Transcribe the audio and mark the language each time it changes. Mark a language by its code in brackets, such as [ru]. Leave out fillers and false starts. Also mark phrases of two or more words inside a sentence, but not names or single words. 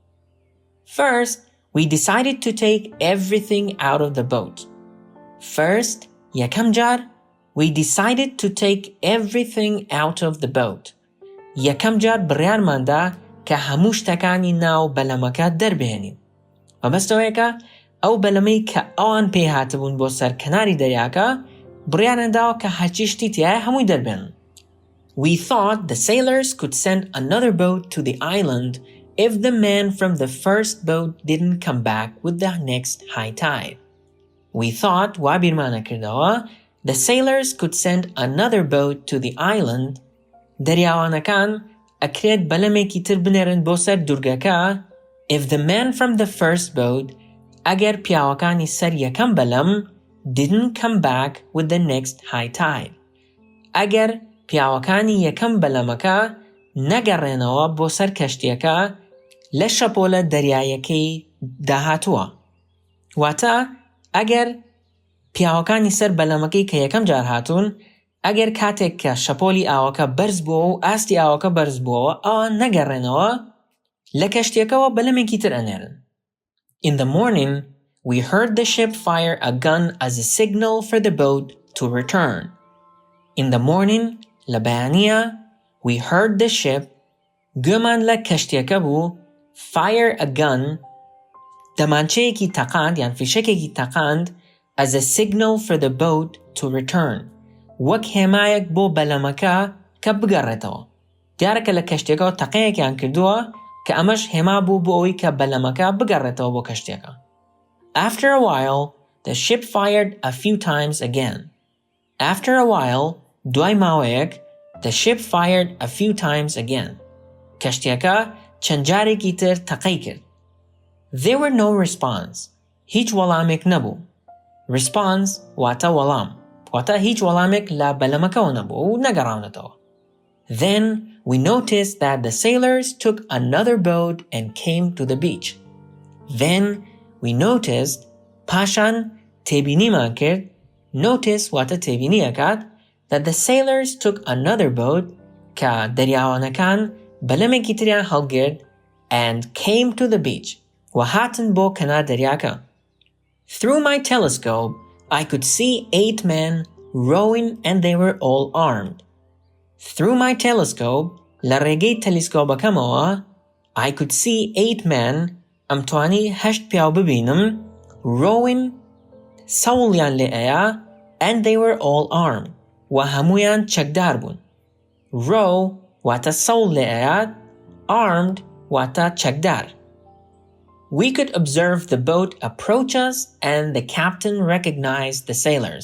[en] First, we decided to take everything out of the boat. First, [ckb] یەکەم جار [en] we decided to take everything out of the boat. [ckb] یەکەم جار بڕیارماندا کە هەموو شتەکانی ناو بەلەمەکە دەربهێنین. مەبەستەوەیەکە ئەو بەلەمەی کە ئەوان پێی هاتبوون بۆ سەر کەناری دەریاکە بڕیارەنداوە کە هەرچی شتی تایە هەمووی دەربێنن. [en] We thought the sailors could send another boat to the island if the man from the first boat didn't come back with the next high tide. We thought [ckb] وابیرمانە کردەوە [en] the sailors could send another boat to the island. [ckb] دەریاوانەکان ئەکرێت بەلەمێکی تر بنێرن بۆ سەر دوورگەکە [en] if the man from the first boat [ckb] ئەگەر پیاوەکانی سەر یەکەم بەلەم [en] didn't come back with the next high tide. [ckb] ئەگەر پیاوەکانی یەکەم بەلەمەکە نەگەڕێنەوە بۆ سەر کەشتیەکە لە شەپۆلە دەریایەکەی داهاتووە. واتە ئەگەر پیاوەکانی سەر بەلەمەکەی کە یەکەم جار هاتوون ئەگەر کاتێک کە شەپۆلی ئاوەکە بەرز بووە و ئاستی ئاوەکە بەرز بووەوە ئەوان نەگەڕێنەوە لە کەشتیەکەوە بەلەمێکی تر ئەنێرن. [en] In the morning, we heard the ship fire a gun as a signal for the boat to return. In the morning, [ckb] لە بەیانیە, [en] we heard the ship [ckb] گوێمان لە کەشتیەکە بوو [en] fire a gun [ckb] دەمانچەیەکی تەقاند یان فیشەکێکی تەقاند [en] as a signal for the boat to return. [ckb] وەک هێمایەک بۆ بەلەمەکە کە بگەڕێتەوە. دیارەکە لە کەشتێکەوە تەقەیەکیان کردووە کە ئەمەش هێما بوو بۆ ئەوەی کە بەلەمەکە بگەڕێتەوە بۆ کەشتێکە. [en] After a while, the ship fired a few times again. After a while, [ckb] دوای ماوەیەک, [en] the ship fired a few times again. [ckb] کەشتێکە چەند جارێکی تر تەقەی کرد. [en] There were no response. [ckb] هیچ وەڵامێک نەبوو. Response واتە وەڵام. واتە هیچ وەڵامێک لە بەلەمەکەوە نەبوو و نەگەڕاونەتەوە. [en] Then we noticed that the sailors took another boat and came to the beach. Then we noticed [ckb] پاشان تێبینیمان کرد [en] notice [ckb] واتە تێبینیەکات [en] that the sailors took another boat [ckb] کە دەریاوانەکان بەلەمێکی تریان هەڵگرت [en] and came to the beach [ckb] و هاتن بۆ کەنار دەریاکە. [en] Through my telescope, I could see 8 men rowing and they were all armed. Through my telescope, [ckb] لە ڕێگەی تەلیسکۆبەکەمەوە, [en] I could see 8 men, [ckb] ئەمتوانی 8 پیاو ببینم, rowing, سەوڵیان لێ ئەیە, [en] and they were all armed, [ckb] و هەمویان چەکدار بوون. Row واتە سەوڵ لێ ئەیە, armed واتە چەکدار. [en] We could observe the boat approach us and the captain recognized the sailors.